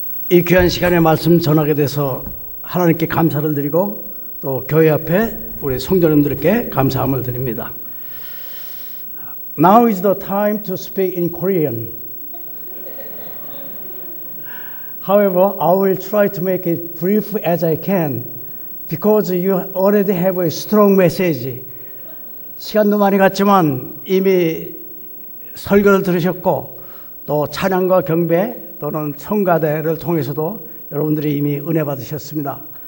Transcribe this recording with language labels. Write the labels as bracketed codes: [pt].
[ko] 이 귀한 시간에 말씀 전하게 돼서 하나님께 감사를 드리고 또 교회 앞에 우리 성도님들께 감사함을 드립니다. [en] Now is the time to speak in Korean. However, I will try to make it brief as I can because you already have a strong message. [ko] 시간도 많이 갔지만 이미 설교를 들으셨고 또 찬양과 경배 또는 성가대를 통해서도 여러분들이 이미 은혜 받으셨습니다.